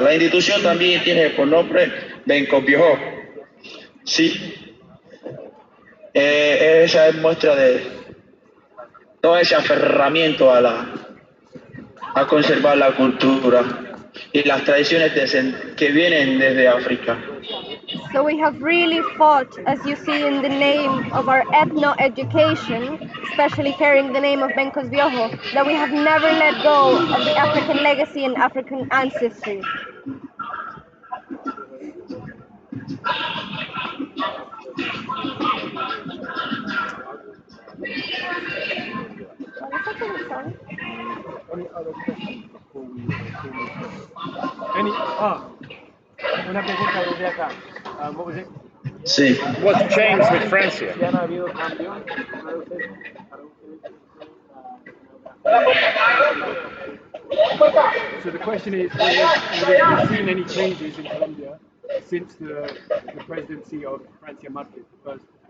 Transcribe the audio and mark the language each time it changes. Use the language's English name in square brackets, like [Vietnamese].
[Spanish] La institución también tiene por nombre Benkos Biohos. Sí. Esa es muestra de todo ese aferramiento a conservar la cultura y las tradiciones que vienen desde África. [English] So we have really fought, as you see in the name of our ethno education, especially carrying the name of Benkos Biohos, that we have never let go of the African legacy and African ancestry. Any other questions before we [Spanish] una pregunta desde acá. [English] What was it? [Spanish] Sí. [English] What's changed with Francia? [Spanish] ¿Ya no ha habido cambio? [English] So the question is whether you've seen any changes in Colombia since the presidency of Francia Márquez, the first